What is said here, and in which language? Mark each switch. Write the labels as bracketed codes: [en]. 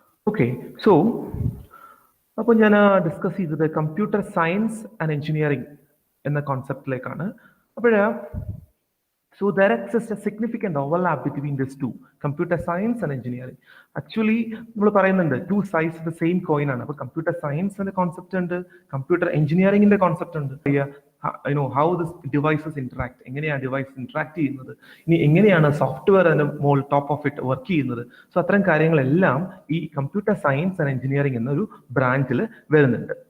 [ml] Okay, so അപ്പോൾ ഞാൻ discuss ചെയ്തത് കമ്പ്യൂട്ടർ സയൻസ് ആൻഡ് എഞ്ചിനീയറിംഗ് എന്ന കോൺസെപ്റ്റിലേക്കാണ്. [en] So there exists a significant overlap between these two, computer science and engineering. Actually, [ml] നമ്മൾ പറയുന്നുണ്ട് [en] two sides of the same coin ആണ്. [ml] അപ്പോൾ computer സയൻസിന്റെ concept ഉണ്ട്, കമ്പ്യൂട്ടർ എഞ്ചിനീയറിംഗിന്റെ കോൺസെപ്റ്റ് ഉണ്ട്. [en] How this devices interact, [ml] എങ്ങനെയാണ് ഡിവൈസ് ഇന്ററാക്ട് ചെയ്യുന്നത്, ഇനി എങ്ങനെയാണ് സോഫ്റ്റ്വെയർ അതിന്റെ മോൾ ടോപ്പ് ഓഫ് ഇറ്റ് വർക്ക് ചെയ്യുന്നത്. സോ അത്തരം കാര്യങ്ങളെല്ലാം ഈ കമ്പ്യൂട്ടർ സയൻസ് ആൻഡ് എഞ്ചിനീയറിംഗ് എന്നൊരു ബ്രാഞ്ചിൽ വരുന്നുണ്ട്.